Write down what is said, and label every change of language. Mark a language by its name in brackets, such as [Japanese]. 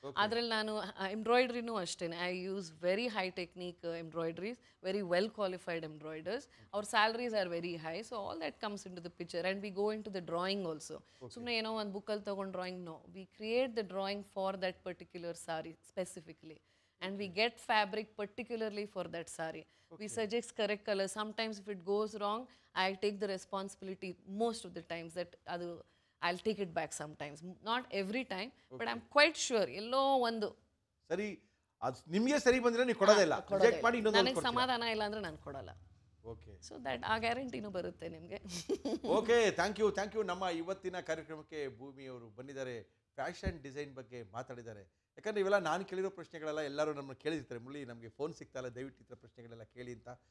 [Kannada] ಅದರಲ್ಲಿ ನಾನು ಎಂಬ್ರಾಯ್ಡ್ರಿನೂ ಅಷ್ಟೇ, [English] I use very high technique embroideries, very well qualified embroiders. [Kannada] ಅವ್ರ [English] Salaries are very high. So all that comes into the picture and we go into the drawing also. [Kannada] ಸುಮ್ಮನೆ ಏನೋ ಒಂದು ಬುಕ್ಕಲ್ಲಿ ತೊಗೊಂಡು drawing, [English] No, we create the drawing for that particular sari specifically. And we get fabric particularly for that sari. We suggest correct color. Sometimes if it goes wrong, I take the responsibility most of the times that I'll take it back sometimes. Not every time, but I'm quite sure [Kannada] ಎಲ್ಲೋ ಒಂದು ಸರಿ ಅದು ನಿಮಗೆ ಸರಿ ಬಂದ್ರೆ ನೀವು ಕೊಡೋದೇ ಇಲ್ಲ, reject ಮಾಡಿ ಇನ್ನೊಂದು ನನಗೆ ಸಮಾಧಾನ ಇಲ್ಲ ಅಂದ್ರೆ ನಾನು ಕೊಡಲ್ಲ. [English] Okay. So that [Kannada] ಆ ಗ್ಯಾರಂಟಿನೂ ಬರುತ್ತೆ ನಿಮಗೆ. [English] Okay, thank you. [Kannada] ನಮ್ಮ ಇವತ್ತಿನ ಕಾರ್ಯಕ್ರಮಕ್ಕೆ ಭೂಮಿಯವರು ಬಂದಿದ್ದಾರೆ, ಫ್ಯಾಷನ್ ಡಿಸೈನ್ ಬಗ್ಗೆ ಮಾತಾಡಿದ್ದಾರೆ. ಯಾಕಂದರೆ ಇವೆಲ್ಲ ನಾನು ಕೇಳಿರೋ ಪ್ರಶ್ನೆಗಳೆಲ್ಲ ಎಲ್ಲರೂ ನಮ್ಮನ್ನು ಕೇಳಿರ್ತಾರೆ, ಮುಳ್ಳಿ ನಮಗೆ ಫೋನ್ ಸಿಗ್ತಾಯಿಲ್ಲ, ದಯವಿಟ್ಟು ಈ ಥರ ಪ್ರಶ್ನೆಗಳೆಲ್ಲ ಕೇಳಿ ಅಂತ.